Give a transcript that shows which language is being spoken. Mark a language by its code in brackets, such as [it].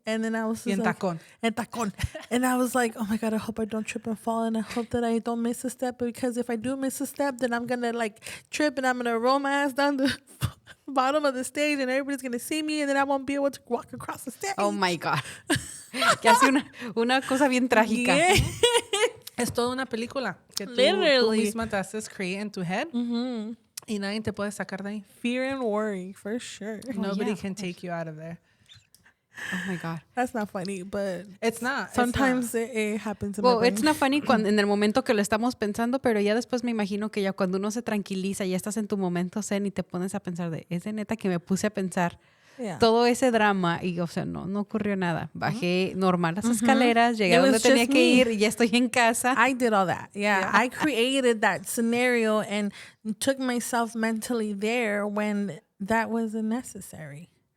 [en] And then I was just [es] tacón. [en] And I was like, oh my God, I hope I don't trip and fall, and I hope that I don't miss a step, because if I do miss a step, then I'm gonna trip and I'm gonna roll my ass down the bottom of the stage and everybody's gonna see me, and then I won't be able to walk across the stage. Oh my God. [es] Que hace una cosa bien trágica. [en] Yeah. [es] Es toda una película que tú misma te haces [en] create in [es] tu head. Mm-hmm. Y nadie te puede sacar de ahí. [en] Fear and worry, for sure. Nobody can take you out of there. Oh my God. That's not funny, but it's not. Sometimes it happens in well, my brain. it's not funny [es] en el momento que lo estamos pensando, pero ya después me imagino que ya cuando uno se tranquiliza, ya estás en tu momento zen y te pones a pensar ¿es de neta que me puse a pensar todo ese drama? Y, o sea, no ocurrió nada. Bajé normal las escaleras, llegué a donde tenía que ir y ya estoy en casa. [en] I did all that. Yeah. I created that scenario and took myself mentally there when that wasn't necessary.